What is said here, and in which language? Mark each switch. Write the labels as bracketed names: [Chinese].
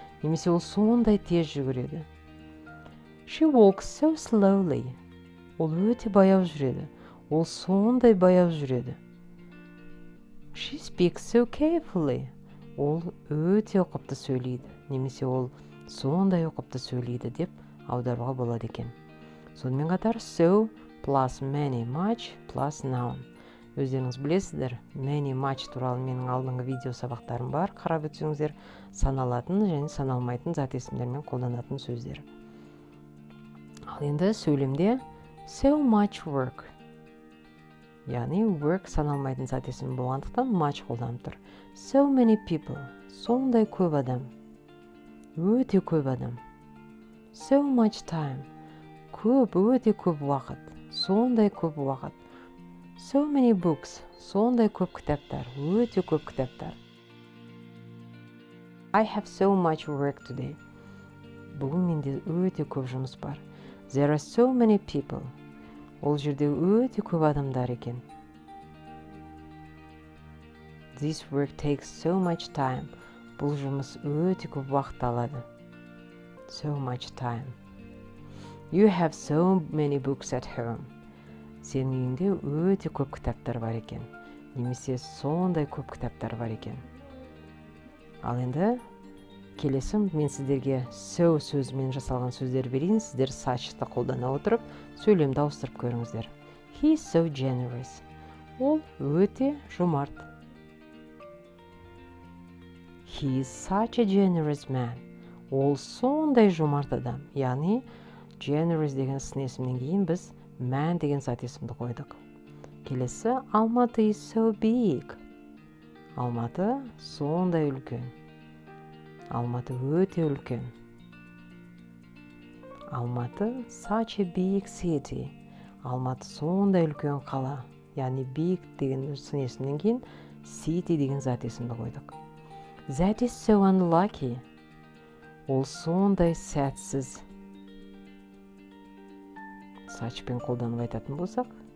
[Kazakh] Немесе ол сондай тез жүгіреді. [English] She walks so slowly, [Kazakh] ол өте баяу жүреді. Ол сондай баяу жүреді. [English] She speaks so carefully, [Kazakh] ол өте ұқыпты сөйлейді. Немесе ол сондай ұқыпты сөйлейді деп аударуға болады екен. Сонымен қатар [English] so plus many, much plus noun. [Kazakh] Өздеріңіз білесіздер, many, much туралы менің алдыңғы видео сабақтарым бар. Қарап өтсеңіздер, саналатын және саналмайтын зат есімдермен қолданатын сөздер. Ал енді сөйлемде [English] so much work, [Kazakh] яғни work саналмайтын зат есімі болғандықтан much қолданып тұр. [English] So many people, [Kazakh] сондай көп адам, өте көп адам. [English] So much time, [Kazakh] өте көп уақыт, сондай көп уақыт. [English] So many books, [Kazakh] сондай көп кітаптар, өте көп кітаптар. [English] I have so much work today. [Kazakh] Бүгін менде өте көп жұмыс бар. [English] There are so many people. [Kazakh] Ол жерде өте көп адамдар екен. [English] This work takes so much time. [Kazakh] Бұл жұмыс өте көп уақыт алады. [English] So much time. You have so many books at home. [Kazakh] Сенің үйіңде өте көп кітаптар бар екен. Немесе сондай көп кітаптар бар екен. Ал енді келесі мен сіздерге so сөзімен жасалған сөздер берейін. Сіздер such-ты қолдана отырып сөйлемді ауыстырып көріңіздер. [English] He is so generous. [Kazakh] Ол өте жомарт. [English] He is such a generous man. [Kazakh] Ол сондай жомарт адам. Яғни generous деген сын есімнен кейін біз man деген зат есімді қойдық. Келесі, [English] Алматы is so big. [Kazakh] Алматы сондай үлкен. Алматы өте үлкен. [English] Алматы such a big city. [Kazakh] Алматы сондай үлкен қала. Яғни big деген сын есімнен кейін city деген зат есімді қойдық. [English] That is so unlucky. [Kazakh] Ол сондай сәтсіз. Suchпен қолданып айтатын болсақ.